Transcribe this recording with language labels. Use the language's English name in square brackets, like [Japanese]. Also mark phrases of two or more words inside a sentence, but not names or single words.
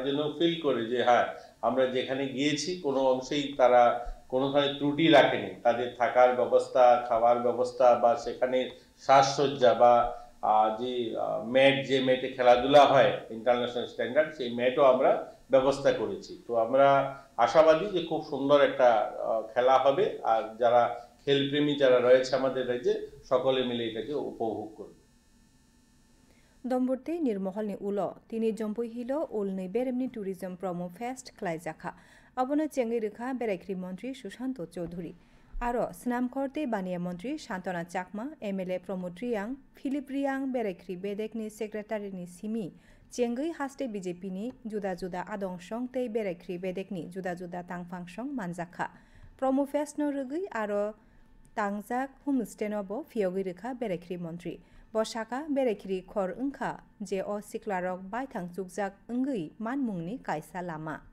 [Bangla] যেন ফিল করে যে হ্যাঁ আমরা যেখানে গিয়েছি কোনো অংশেই তারা কোনো ধরনের ত্রুটি রাখেনি তাদের থাকার ব্যবস্থা খাওয়ার ব্যবস্থা বা সেখানে সাজসজ্জা বা যে ম্যাট যে ম্যাটে খেলাধুলা হয় [English] international standard [Bangla] সেই ম্যাটও আমরা ব্যবস্থা করেছি তো আমরা আশাবাদী যে খুব সুন্দর একটা খেলা হবে আর যারা খেলপ্রেমী যারা রয়েছে আমাদের রাজ্যে সকলে মিলে এটাকে উপভোগ করবে [Kok Borok] दम्बुर्ते निर्महलनि उल तिनि जम्पुइ हिलो उलनि बेरेमनि टुरिजम प्रमो फेस्ट खलायजाखा अबनो चेंगै रेखा बेरायख्रि मन्त्री सुशान्त चौधुरी आरो स्नामखरते बानिया मन्त्री शान्तना चाकमा MLA प्रमोद रियां फिलिप रियां बेरायख्रि बेदेकनि सेक्रेटारिनि सिमि चेंगै हास्टे BJPनि जुदा जुदा आदंसं ते बेरायख्रि बेदेकनि जुदा जुदा तांफांसं मानजाखा प्रमो फेस्ट न रगै आरो तांजाक हुमस्टेनबो फियगै रेखा बेरायख्रि मन्त्री बसाका बेरायख्रि खर ओंखा जे अ सिक्लारक बायथां जुगजाक ओंगै मानमुंनि कायसा लामा